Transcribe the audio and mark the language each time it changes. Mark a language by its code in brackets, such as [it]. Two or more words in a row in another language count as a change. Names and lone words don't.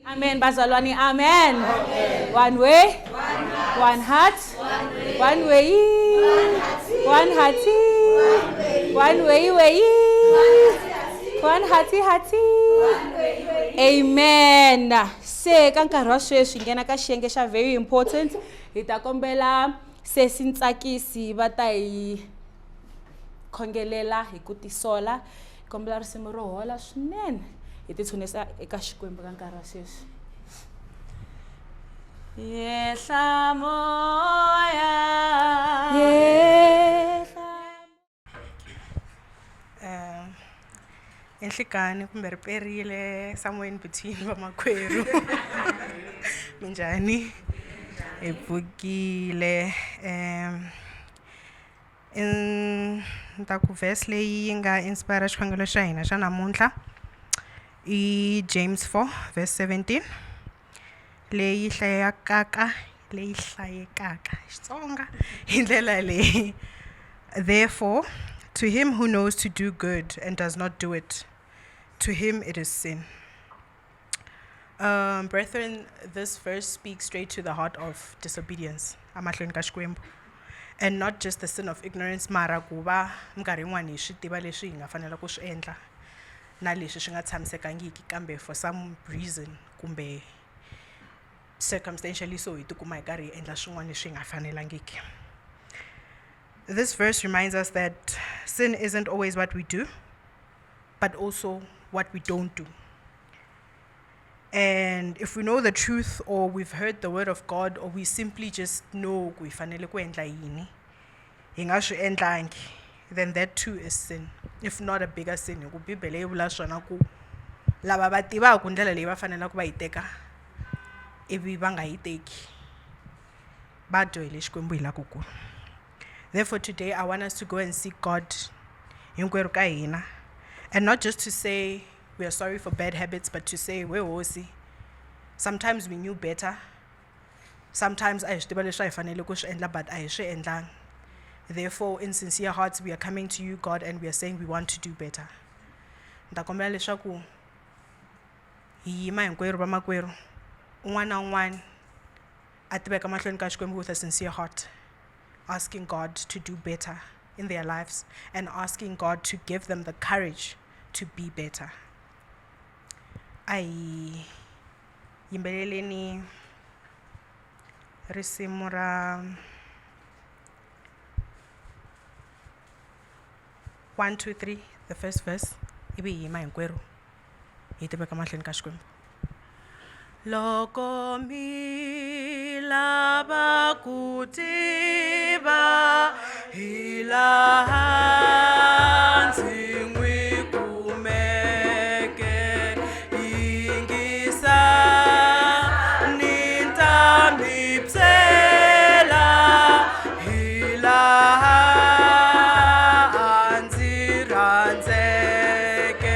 [en] Amen. Bazalwane, amen. One way, one heart, one way, one hearty, one way, one hearty. Amen. [ts] Se ka nkarhi wa sweswi hi nghena ka xiyenge xa [en] very important. [ts] Hi ta kombela sesi Ntsakisi va ta hi khongelela hi ku tisola. Hi kombela risimu ro hola swinene. Hi ti tshunisa eka Xikwembu ka nkarhi wa sweswi. Yehla moya, yehla. Enhlikani kumbe riperile somewhere in between vamakwerhu. Minjhani? Hi pfukile. Ni ta ku verse leyi yi nga inspire xikhongelo xa hina xa namuntlha i James 4 verse 17 leyi hlayekaka Xitsonga hi ndlela leyi. [en] Therefore, to him who knows to do good and does not do it, to him it is sin. Brethren, this verse speaks straight to the heart of disobedience, [ts] amahlweni ka Xikwembu, [en] and not just the sin of ignorance, [ts] mara ku va minkarhi yin'wani hi swi tiva leswi hi nga fanela ku swi endla na leswi swi nga tshamisekangiki, kambe [en] for some reason [ts] kumbe circumstantially so hi tikuma hi karhi hi endla swin'wana leswi hi nga fanelangiki. [en] This verse reminds us that sin isn't always what we do, but also what we don't do. And if we know the truth, or we've heard the word of God, or we simply just know [ts] ku hi fanele ku endla yini, hi nga swi endlangi, [en] then that too is sin, if not a bigger sin. [ts] Hi ku Bibele yi vula swona ku lava va tivaka ndlela leyi va fanela ku va yi teka ivi va nga yi teki va dyohele Xikwembu hi la ku kulu. [en] Therefore, today I want us to go and seek God [ts] hinkwerhu ka hina, [en] and not just to say we are sorry for bad habits, but to say we hosi. Sometimes we knew better. Sometimes I [ts] swi tiva leswi hi fanele ku swi endla, but a hi swi endlangi. [en] Therefore, in sincere hearts, we are coming to you, God, and we are saying we want to do better. [ts] Ni ta kombela leswaku hi yima hinkwerhu vamakwerhu, un'wana na un'wana a ti veka mahlweni ka Xikwembu [en] with a sincere heart, asking God to do better in their lives and asking God to give them the courage to be better. [ts] Ai yimbeleleni risimu ra 1, 2, 3, [en] the first verse, [ts] ivi hi yima hinkwerhu hi ti veka mahlweni ka Xikwembu. Loko mi lava ku tiva hi laha ndzi n'wi kumeke, yingisani ta mi byela hi laha a ndzi rhandzeke.